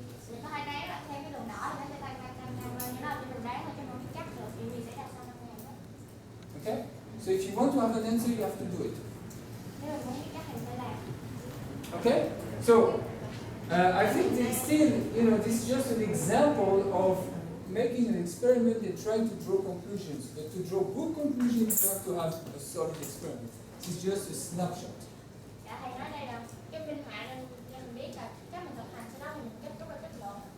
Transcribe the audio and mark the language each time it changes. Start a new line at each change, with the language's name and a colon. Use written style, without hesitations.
Vietnamese: Mình có hai cái là theo cái đường đỏ thì nó sẽ tăng lên, nhưng nó ở trên đường đá thôi chứ không chắc được chuyện gì xảy ra sau 5 ngày đó.
English: Okay? So if you want to have an answer, you have to do it.
Vietnamese: Nếu mình muốn biết chắc thì phải làm.
English: Okay? So I think that still, this is just an example of making an experiment and trying to draw conclusions. But to draw good conclusions, you have to have a solid experiment. This is just a snapshot.
Vietnamese: Dạ, thầy nói đây là cái minh họa nên mình biết là chắc mình thực hành sau đó mình kết thúc là kết luận.